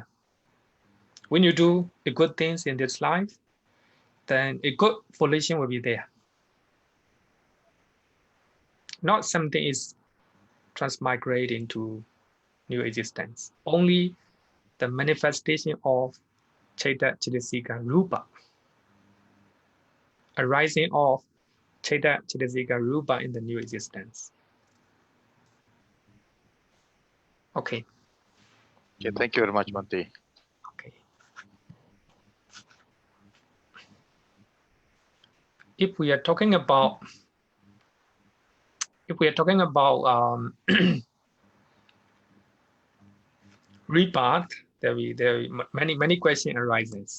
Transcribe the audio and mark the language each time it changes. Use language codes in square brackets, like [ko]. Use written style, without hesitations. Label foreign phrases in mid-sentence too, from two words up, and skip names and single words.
[en] When you do the good things in this life, then a good volition will be there. Not something is transmigrating to new existence. Only the manifestation of [pi] citta, cittasika, rupa, [en] arising of [pi] citta, cittasika, rupa [en] in the new existence. Okay. Okay, thank you very much, Bhante. Okay. If we are talking about rebirth, there many questions arises.